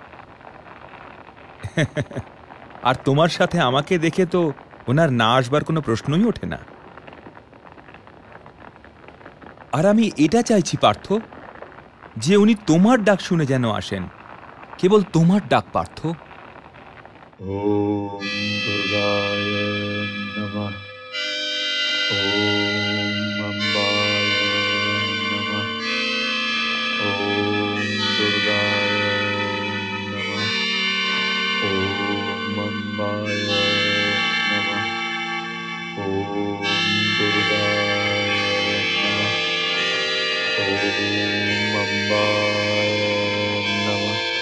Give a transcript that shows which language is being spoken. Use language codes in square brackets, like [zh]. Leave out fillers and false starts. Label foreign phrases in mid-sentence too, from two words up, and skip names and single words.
[bn] আর তোমার সাথে আমাকে দেখে তো ওনার না আসবার কোনো প্রশ্নই ওঠে না। আর আমি এটা চাইছি পার্থ, যে উনি তোমার ডাক শুনে যেন আসেন, কেবল তোমার ডাক পার্থ। [sa] ওম দুর্গায় নমঃ, ওম অম্বায় নমঃ, ওম দুর্গায় নমঃ, ওম অম্বায় নমঃ, ওম দুর্গায় নমঃ, अम्बाय नमः।